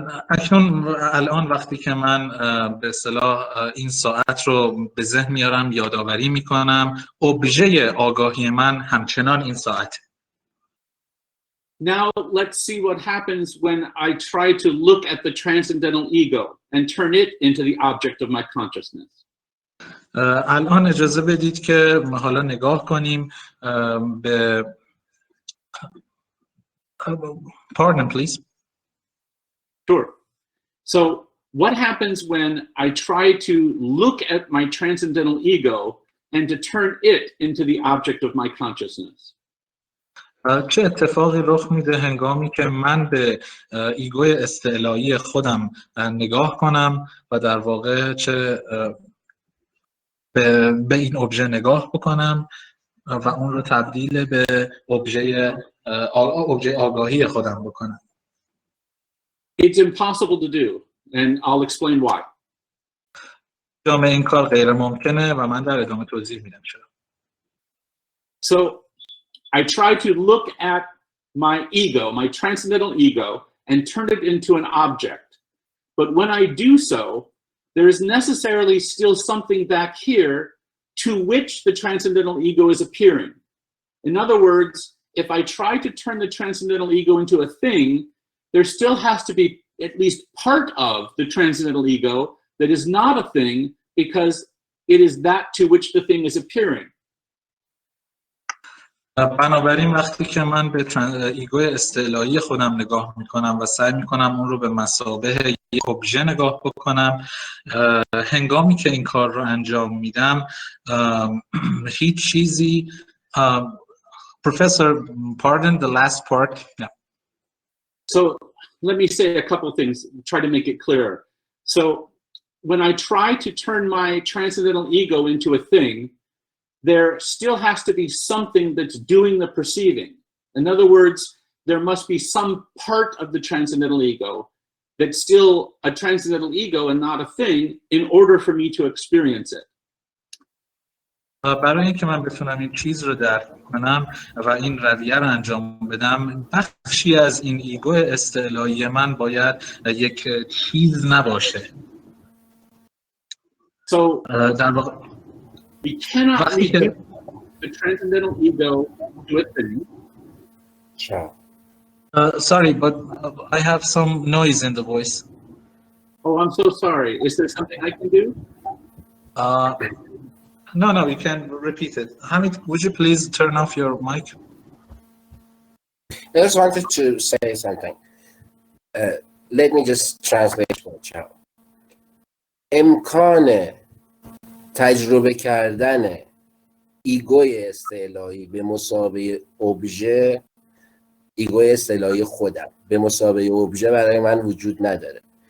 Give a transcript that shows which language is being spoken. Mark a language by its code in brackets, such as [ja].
[fa] اکنون الان وقتی که من به اصطلاح این ساعت رو به ذهن میارم یادآوری میکنم ابژه آگاهی من همچنان این ساعته. [en] Now let's see what happens when I try to look at the transcendental ego and turn it into the object of my consciousness. [fa] الان اجازه بدید که حالا نگاه کنیم به [en] Pardon, please. Sure. So what happens when I try to look at my transcendental ego and to turn it into the object of my consciousness? [fa] چه اتفاقی رخ میده هنگامی که من به ایگوی استعلایی خودم نگاه کنم و در واقع چه به این ابژه نگاه بکنم و اون رو تبدیل به ابژه آگاهی خودم بکنم. [en] It's impossible to do, and I'll explain why. [fa] جامعه این کار غیر ممکنه و من در ادامه توضیح میدم چرا. [en] So I try to look at my ego, my transcendental ego, and turn it into an object. But when I do so, there is necessarily still something back here to which the transcendental ego is appearing. In other words, if I try to turn the transcendental ego into a thing, there still has to be at least part of the transcendental ego that is not a thing because it is that to which the thing is appearing. [fa] بنابراین وقتی که من به ایگوی استعلایی خودم نگاه میکنم و سعی میکنم اون رو به مثابه یک ابژه نگاه بکنم، هنگامی که این کار رو انجام میدم هیچ چیزی [en] Professor, pardon the last part. Yeah. So let me say a couple of things, try to make it clearer. So when I try to turn my transcendental ego into a thing, there still has to be something that's doing the perceiving. In other words, there must be some part of the transcendental ego that's still a transcendental ego and not a thing in order for me to experience it. [fa] برای اینکه من بتونم این چیز رو درک کنم و این رویه رو انجام بدم، بخشی از این ایگو استعلایی من باید یک چیز نباشه. [en] So [fa] در واقع [en] we cannot reduce the transcendental ego to a thing. Sorry, but I have some noise in the voice. Oh, I'm so sorry. Is there something I can do? No, you can repeat it. Hamid, would you please turn off your mic? I just wanted to say something. Let me just translate for a child. [fa] امکان تجربه کردن ایگوی استعلایی به مثابه ابژه، ایگوی استعلایی خودم به مثابه ابژه برای من وجود نداره.